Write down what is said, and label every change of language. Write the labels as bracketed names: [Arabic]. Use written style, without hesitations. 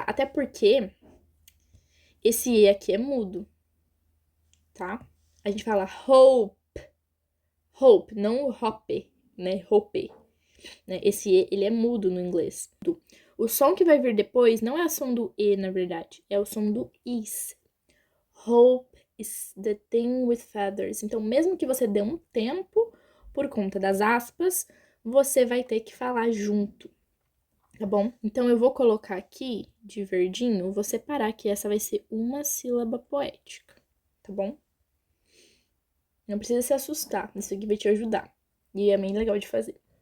[Portuguese] Até porque esse E aqui é mudo, tá? A gente fala hope. Hope, não hope, né? Hope. Né? Esse E, ele é mudo no inglês. O som que vai vir depois não é o som do E, na verdade. É o som do is. [English] Hope is the thing with feathers. [Portuguese] Então, mesmo que você dê um tempo, por conta das aspas, você vai ter que falar junto, tá bom? Então, eu vou colocar aqui, de verdinho, vou separar que essa vai ser uma sílaba poética, tá bom? Não precisa se assustar, isso aqui vai te ajudar. E é bem legal de fazer.